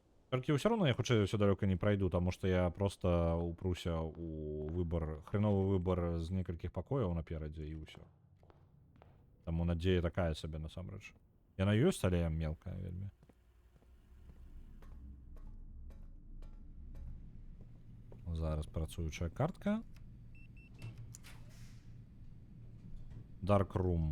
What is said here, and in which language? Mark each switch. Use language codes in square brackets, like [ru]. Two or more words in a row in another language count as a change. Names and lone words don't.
[ru] Только все равно я хутчэй все далёка не пройду, потому что я просто упруся у выбор, хреновы выбор [be] з некалькіх пакояў наперадзе і ўсё. Таму надзея такая сабе насамрэч. Яна ёсць, але мелкая вельмі. Зараз працуючая картка. Dark Room.